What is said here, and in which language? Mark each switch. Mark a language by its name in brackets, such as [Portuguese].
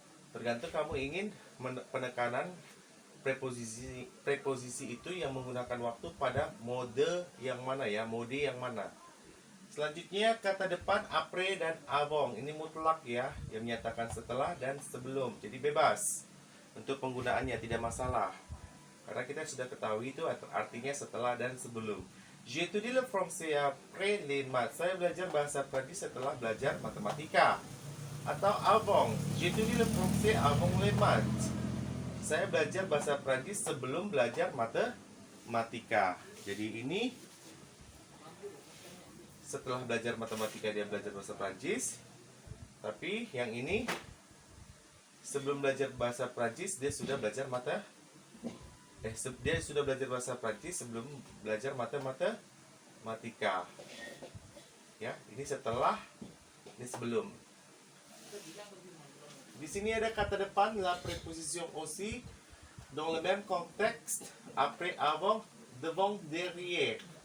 [Indonesian] Tergantung kamu ingin penekanan preposisi itu yang menggunakan waktu pada mode yang mana ya, mode yang mana. Selanjutnya kata depan après dan avant. Ini mutlak ya, yang menyatakan setelah dan sebelum. Jadi bebas untuk penggunaannya, tidak masalah. Karena kita sudah ketahui itu artinya setelah dan sebelum. [French] J'étudie le français après les maths. [Indonesian] Saya belajar bahasa Prancis setelah belajar matematika. Atau [French] avant, j'étudie le français avant les maths. [Indonesian] Saya belajar bahasa Prancis sebelum belajar matematika. Jadi ini setelah belajar matematika dia belajar bahasa Prancis. Tapi yang ini sebelum belajar bahasa Prancis dia sudah belajar dia sudah belajar bahasa Prancis sebelum belajar matematika. Ya, ini setelah, ini sebelum. Di sini ada kata depan [French] la préposition aussi dans le même contexte après, avant, devant, derrière.